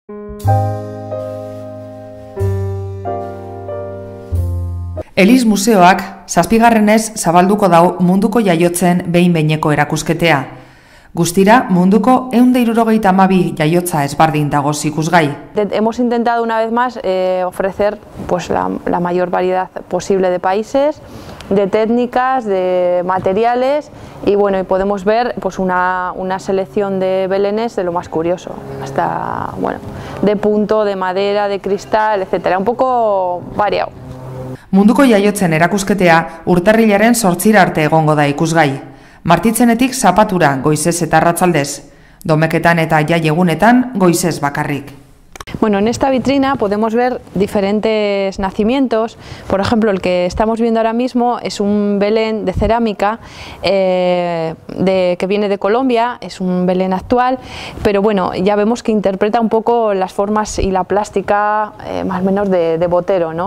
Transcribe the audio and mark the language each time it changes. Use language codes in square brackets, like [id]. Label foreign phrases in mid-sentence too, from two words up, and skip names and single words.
[eu] Eliz Museoak 7. zabalduko dau munduko jaiotzen behin-behineko erakusketea. Guztira, munduko 172 jaiotza ezbardin dagoz ikusgai. [es] Hemos intentado una vez más ofrecer pues, la mayor variedad posible de países, de técnicas, de materiales y bueno, y podemos ver pues, una selección de belenes de lo más curioso, hasta bueno, de punto, de madera, de cristal, etcétera, un poco variado. [eu] Munduko jaiotzen erakusketea urtarrilaren 8 arte egongo da ikusgai. Martitzenetik zapatura goizez eta arratsaldez, domeketan eta jaiegunetan goizez bakarrik. [es] Bueno, en esta vitrina podemos ver diferentes nacimientos. Por ejemplo, el que estamos viendo ahora mismo es un Belén de cerámica que viene de Colombia, es un Belén actual, pero bueno, ya vemos que interpreta un poco las formas y la plástica más o menos de Botero, ¿no?